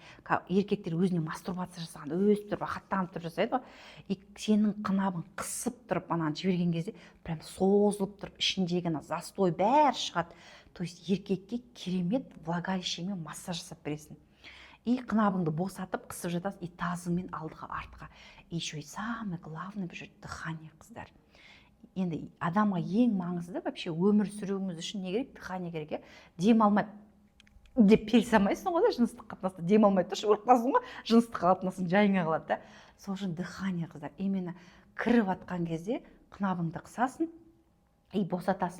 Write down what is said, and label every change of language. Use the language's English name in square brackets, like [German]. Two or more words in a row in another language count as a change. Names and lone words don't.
[Kazakh] Еркектер өзіне мастурбация жасаған, өстіп тұрып, рахаттанып тұрып жасайды ғой. И сенің қынабың қысып тұрып, ананы жіберген кезде прям созылып тұрып, ішіндегі застой бәрі шығады. [Russian] То есть [Kazakh] еркекке керемет влагалищемен массаж жасап бересің. И қынабыңды босатып, қысып жатасың, и тазыңмен алдыға артқа. [Russian] И еще и самое главное, дыхание, [Kazakh] қыздар. енді адамға ең маңызды вообще өмір сүруіміз үшін не керек? Дыхание керек, иә. Дем алмай деп пересамайсың ғой да, жыныстық қатынаста дем алмай тұршы өліп қаласың ғой, жыныстық қатынасың жайыңа қалады да. Сол үшін дыхание, қыздар, именно кіріп жатқан кезде қынабыңды қысасың и босатасың.